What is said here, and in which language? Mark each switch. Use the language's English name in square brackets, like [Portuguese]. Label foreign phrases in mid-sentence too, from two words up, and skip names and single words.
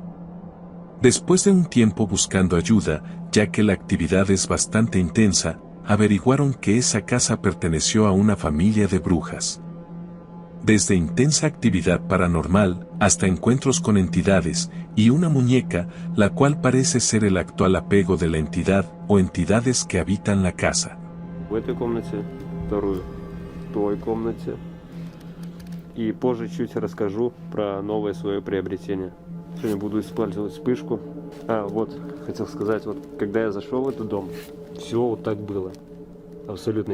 [Spanish] Después de un tiempo buscando ayuda, ya que la actividad es bastante intensa, averiguaron que esa casa perteneció a una familia de brujas. Desde intensa actividad paranormal, hasta encuentros con entidades, y una muñeca, la cual parece ser el actual apego de la entidad o entidades que habitan la casa. [Russian] В этой комнате, вторую в той комнате. И позже чуть расскажу про новое свое приобретение. Сегодня буду использовать вспышку. Вот, хотел сказать, вот когда я зашел в этот дом, все вот так было. Абсолютно.